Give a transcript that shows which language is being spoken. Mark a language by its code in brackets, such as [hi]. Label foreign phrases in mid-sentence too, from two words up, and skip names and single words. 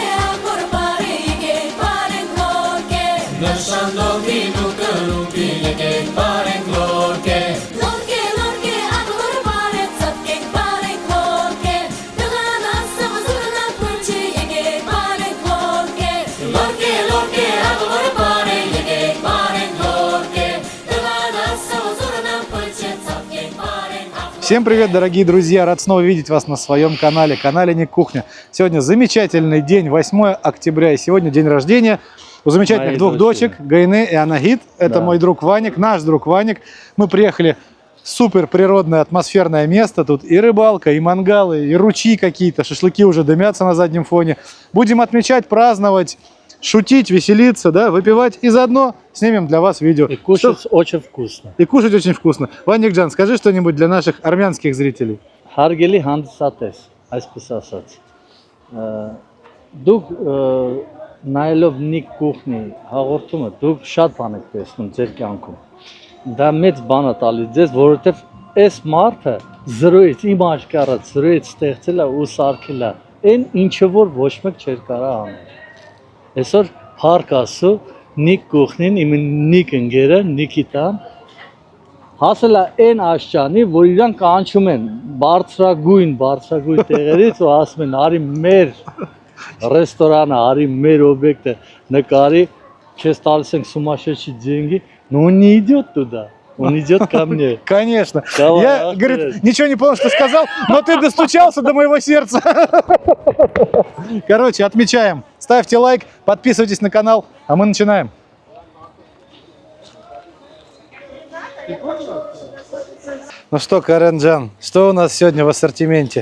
[ru] agor parege paren lorke Nëshandokin ukelumpi jege paren lorke Lorke lorke agor paren sapkek paren lorke Dëgana samazurna pulche jege paren lorke Lorke lorke agor paren jege paren lorke Dëgana samazurna pulche sapkek paren Всем привет, дорогие друзья! Рад снова видеть вас на своем канале Ник Кухня. Сегодня замечательный день, 8 октября, и сегодня день рождения у замечательных двух дочек, Гайны и Анагит. Это мой друг Ваник, наш друг Ваник. Мы приехали в супер природное атмосферное место. Тут и рыбалка, и мангалы, и ручьи какие-то, шашлыки уже дымятся на заднем фоне. Будем отмечать, праздновать, шутить, веселиться, да, выпивать и заодно снимем для вас видео. И кушать очень вкусно. И кушать очень вкусно. Ваникджан, скажи что-нибудь для наших армянских зрителей. [hy] Հարգելի հանդիսատես, այսպես ասած, դուք նայելով Նիկ Կուխնի հաղորդումը, դուք շատ բան եք տեսնում ձեր կյանքում։ Դա մեծ բան է տալիս ձեզ, որովհետև այս մարդը զրոյից, իմ աշկարած զրոյից ստեղծել է ու սարքել է այն ինչը որ ոչ մեկ չէր կարող անել։ Այսօր փառք Աստծո Նիկ Կուխնին, իմ Նիկ ընկերը, Նիկիտան հասել է այն աշճանի, որ իրան կանչում են բարձրագույն տեղերից ու ասում են արի մեր ռեստորանը, արի մեր օբյեկտը նկարի, չես տալիս ենք [ru] сумасшедшие деньги, но он не идет туда, он идет ко мне. Конечно. Я, говорит, ничего не понял, что сказал, но ты достучался до моего сердца. Короче, отмечаем. Ставьте лайк, подписывайтесь на канал, а мы начинаем. Ну что, Каренджан, что у нас сегодня в ассортименте?